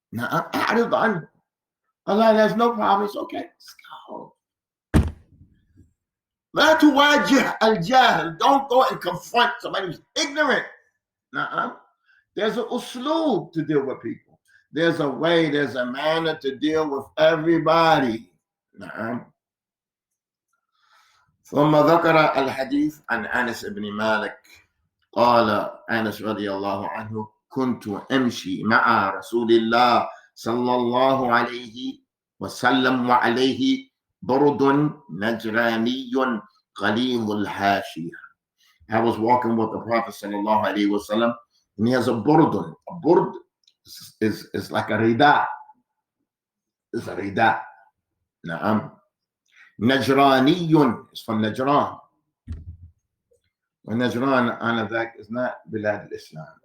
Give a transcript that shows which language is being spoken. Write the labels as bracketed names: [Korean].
[English] Allah has no problem. It's okay. Let's go. [Arabic] لا تواجه الجاهل. [English] Don't go and confront somebody who's ignorant. There's an usloob to deal with people. There's a way, there's a manner to deal with everybody. [Arabic] ثم ذكر الحديث عن أنس بن مالك قال أنس رضي الله عنه كنت أمشي مع رسول الله صلى الله عليه وسلم وعليه برد نجراني غليظ الحاشية. [English] I was walking with the Prophet [Arabic] صلى الله عليه وسلم, [English] and he has a burdun. A burd is like a rida. It's a rida. Najraniyun is from Najran. [Arabic] ونجران آنذاك [English] is not [Arabic] بلاد الإسلام.